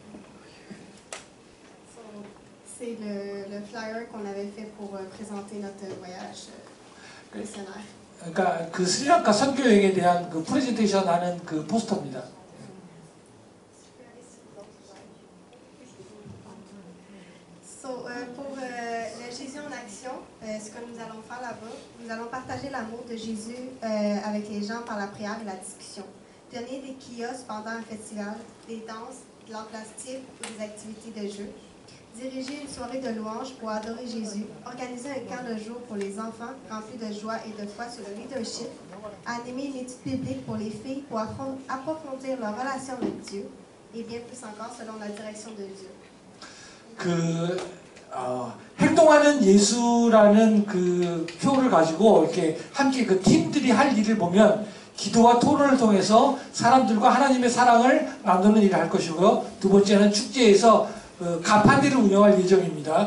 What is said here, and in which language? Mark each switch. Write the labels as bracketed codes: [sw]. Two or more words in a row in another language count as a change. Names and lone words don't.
[fr] C'est le flyer qu'on avait fait pour présenter notre voyage missionnaire. [ko] 그러니까 그 스리랑카 선교 여행에 대한 그 프레젠테이션 하는 그 포스터입니다. [fr] Pour le Jésus en action, ce que nous allons faire là-bas, nous allons partager l'amour de Jésus avec les gens par la prière et la discussion. Donner des kiosques pendant un festival, des danses, de l'art plastique ou des activités de jeu. Diriger une soirée de louange pour adorer Jésus. Organiser un camp de jour pour les enfants rempli de joie et de foi sur le leadership. Animer une étude biblique pour les filles pour approfondir leur relation avec Dieu. Et bien plus encore selon la direction de Dieu. [ko] 행동하는 예수라는 그 표를 가지고 이렇게 함께 그 팀들이 할 일을 보면 기도와 토론을 통해서 사람들과 하나님의 사랑을 나누는 일을 할 것이고요. 두 번째는 축제에서 가판대를 운영할 예정입니다.